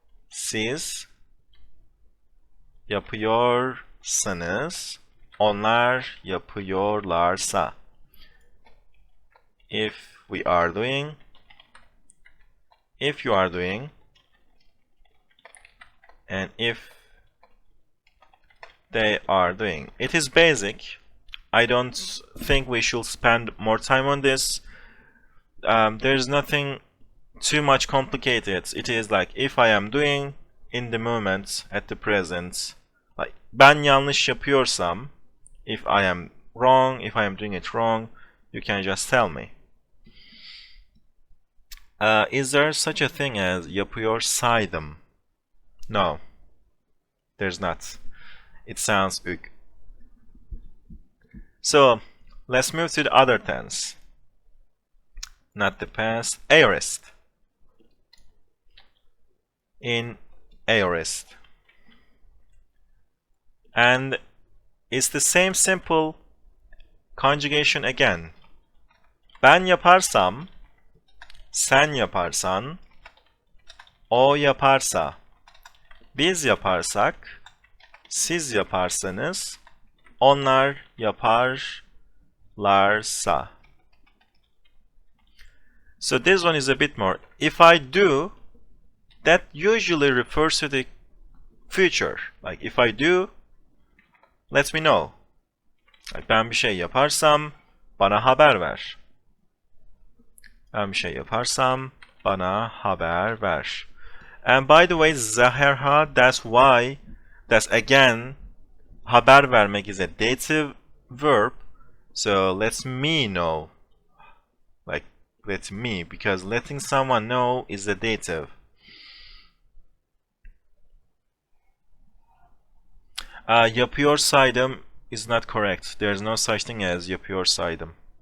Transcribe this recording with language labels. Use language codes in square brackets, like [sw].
[tr] Siz yapıyorsanız, onlar yapıyorlarsa. [en] If we are doing, if you are doing, and if they are doing. It is basic. I don't think we should spend more time on this. There's nothing too much complicated. It is like if I am doing in the moment at the present, like [tr] ben yanlış yapıyorsam, [en] if I am wrong, if I am doing it wrong, you can just tell me. Is there such a thing as yapıyorsaydım? No, there's not. It sounds ük. So let's move to the other tense. Not the past, aorist. In aorist. And it's the same simple conjugation again. [tr] Ben yaparsam, sen yaparsan, o yaparsa, biz yaparsak, siz yaparsanız, onlar yaparlarsa. [en] So this one is a bit more. If I do, that usually refers to the future. Like if I do, let me know. [tr] Like ben bir şey yaparsam bana haber ver. Ben bir şey yaparsam bana haber ver. [en] And by the way, Zaherha, that's again, haber vermek is a dative verb. So let me know. Like let me, because letting someone know is a dative. Yapıyorsaydım is not correct. There is no such thing as yapıyorsaydım.